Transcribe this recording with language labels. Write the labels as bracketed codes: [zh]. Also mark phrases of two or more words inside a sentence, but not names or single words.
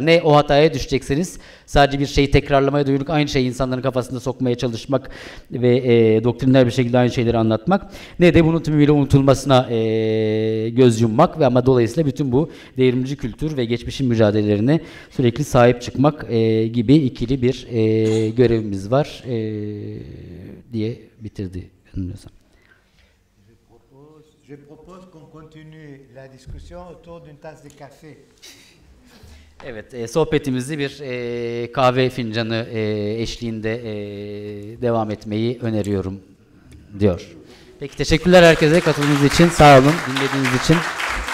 [tr] Ne o hataya düşecekseniz sadece bir şeyi tekrarlamaya dönük aynı şeyi insanların kafasında sokmaya çalışmak ve doktriner bir şekilde aynı şeyleri anlatmak, ne de bunun tümüyle unutulmasına göz yummak ve ama dolayısıyla bütün bu devrimci kültür ve geçmişin mücadelelerine sürekli sahip çıkmak gibi ikili bir görevimiz var diye bitirdi. [fr] Je propose qu'on continue la discussion autour d'une tasse de café. [tr] Evet, sohbetimizi bir kahve fincanı eşliğinde devam etmeyi öneriyorum diyor. Peki, teşekkürler herkese katıldığınız için, sağ olun dinlediğiniz için.